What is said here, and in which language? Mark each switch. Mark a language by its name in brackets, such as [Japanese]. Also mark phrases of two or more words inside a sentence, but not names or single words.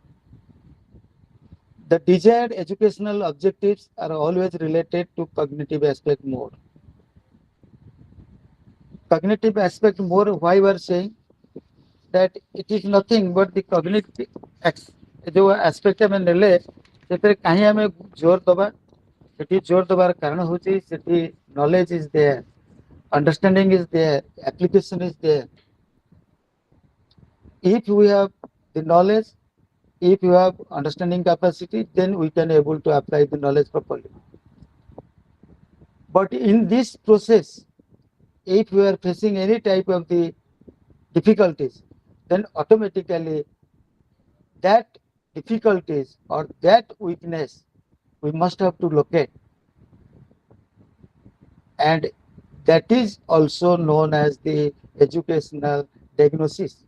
[English] The desired educational objectives are always related to cognitive aspect more. Cognitive aspect more, why we are saying? that it is nothing but the cognitive जो aspect [Odia] ଆମେ ନେଲେ ସେଥିରେ କାହିଁ ଆମେ ଜୋର ଦବା ସେଠି ଜୋର ଦବାର କାରଣ ହଉଛି ସେଠି [English] knowledge is there, understanding is there, application is there. If we have the knowledge, if you have understanding capacity, then we can able to apply the knowledge properly. But in this process, if we are facing any type of the difficulties, then automatically that difficulties or that weakness we must have to locate, and that is also known as the educational diagnosis.